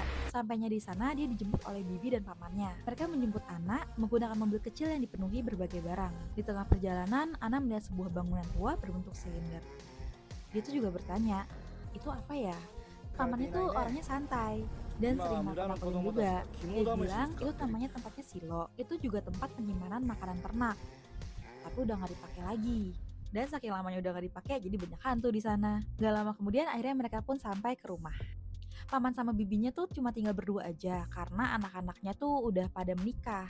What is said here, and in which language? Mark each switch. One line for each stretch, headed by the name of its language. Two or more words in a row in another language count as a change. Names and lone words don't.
Indonesian: Sampainya di sana, dia dijemput oleh bibi dan pamannya. Mereka menjemput Ana menggunakan mobil kecil yang dipenuhi berbagai barang. Di tengah perjalanan, Ana melihat sebuah bangunan tua berbentuk silinder. Dia tuh juga bertanya, itu apa ya? Paman itu orangnya santai dan
Japanese: 今
Indonesian: sering
Japanese: は無駄な子
Indonesian: nakut-nakutin
Japanese: 供たち
Indonesian: juga.
Japanese: が肝
Indonesian: Dia
Japanese: 試し
Indonesian: bilang
Japanese: に使
Indonesian: itu
Japanese: ってる。
Indonesian: namanya tempatnya silo. Itu juga tempat penyimpanan makanan ternak, tapi udah nggak dipakai lagi. Dan saking lamanya udah nggak dipakai, jadi banyak hantu di sana. Gak lama kemudian, akhirnya mereka pun sampai ke rumah. Paman sama bibinya tuh cuma tinggal berdua aja karena anak-anaknya tuh udah pada menikah.